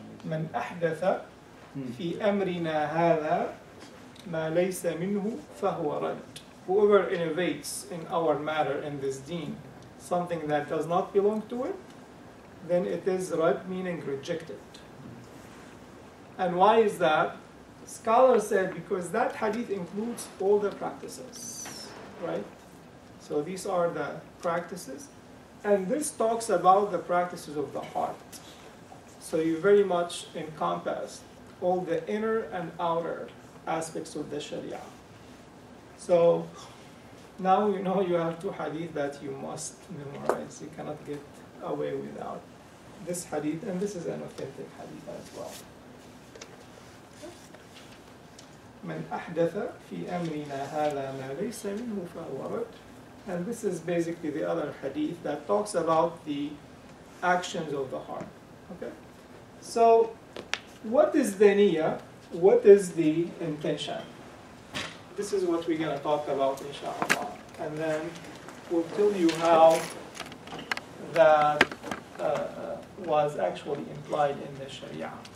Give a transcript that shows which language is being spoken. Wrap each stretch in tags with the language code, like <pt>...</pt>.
<ar>من أحدث في أمرنا هذا ما ليس منه فهو رد.</ar> <en>Whoever innovates in our matter in this deen something that does not belong to it, then it is rad, meaning rejected. And why is that? Scholars said because that hadith includes all the practices, right? So these are the practices, and this talks about the practices of the heart. So you very much encompass all the inner and outer aspects of the Sharia. So now you know you have two hadith that you must memorize. You cannot get away without this hadith, and this is an authentic hadith as well.</en> <ar>من أحدث في أمرنا هذا ما ليس منه فهو رد.</ar> <en>And this is basically the other hadith that talks about the actions of the heart. Okay? So, what is the niyyah? What is the intention? This is what we're going to talk about, inshallah. And then we'll tell you how that was actually implied in the Sharia.</en>